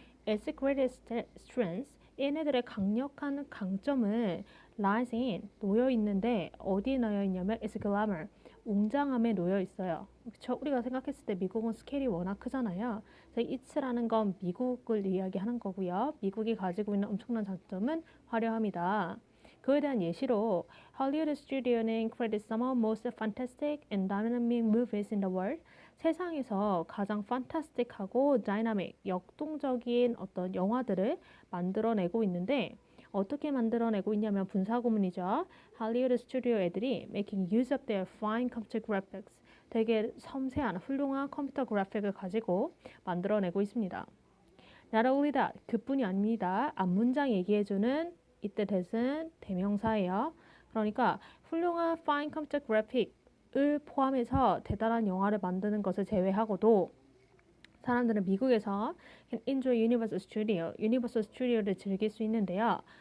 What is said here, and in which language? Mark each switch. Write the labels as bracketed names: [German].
[English] Its greatest strength, [Korean] 얘네들의 강력한 강점은 [English] lies in, [Korean] 놓여 있는데 어디에 놓여 있냐면 [English] its glamour, [Korean] 웅장함에 놓여 있어요. 그렇죠? 우리가 생각했을 때 미국은 스케일이 워낙 크잖아요. 그래서 it'라는 건 미국을 이야기하는 거고요. 미국이 가지고 있는 엄청난 장점은 화려함이다. 그에 대한 예시로 [English] Hollywood studio는 credit some of most fantastic and dynamic movies in the world. [Korean] 세상에서 가장 판타스틱하고 다이나믹, 역동적인 어떤 영화들을 만들어내고 있는데 어떻게 만들어내고 있냐면 분사구문이죠. 할리우드 스튜디오 애들이 [English] making use of their fine computer graphics, [Korean] 되게 섬세한 훌륭한 컴퓨터 그래픽을 가지고 만들어내고 있습니다. [English] Not only that, [Korean] 그뿐이 아닙니다. 앞문장 얘기해주는 이때 that은 대명사예요. 그러니까 훌륭한 fine computer graphic을 포함해서 대단한 영화를 만드는 것을 제외하고도 사람들은 미국에서 [English] can enjoy Universal Studio, [Korean] Universal Studio를 즐길 수 있는데요.